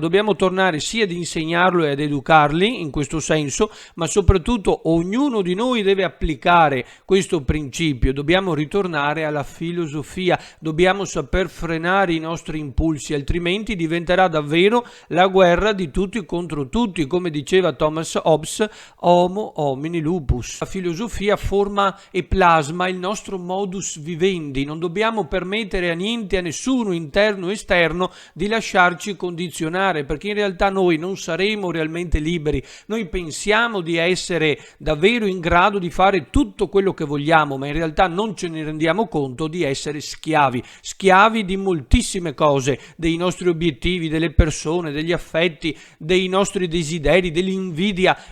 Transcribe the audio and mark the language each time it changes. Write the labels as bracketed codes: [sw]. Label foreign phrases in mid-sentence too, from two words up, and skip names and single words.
[it] Dobbiamo tornare sia ad insegnarlo e ad educarli in questo senso, ma soprattutto ognuno di noi deve applicare questo principio. Dobbiamo ritornare alla filosofia, dobbiamo saper frenare i nostri impulsi, altrimenti diventerà davvero la guerra di tutti contro tutti, come diceva Thomas Hobbes, [la] homo homini lupus. [it] La filosofia forma e plasma il nostro [la] modus vivendi. [it] Non dobbiamo permettere a niente, a nessuno, interno e esterno, di lasciarci condizionare, perché in realtà noi non saremo realmente liberi. Noi pensiamo di essere davvero in grado di fare tutto quello che vogliamo, ma in realtà non ce ne rendiamo conto di essere schiavi di moltissime cose, dei nostri obiettivi, delle persone, degli affetti, dei nostri desideri, dell'invidia.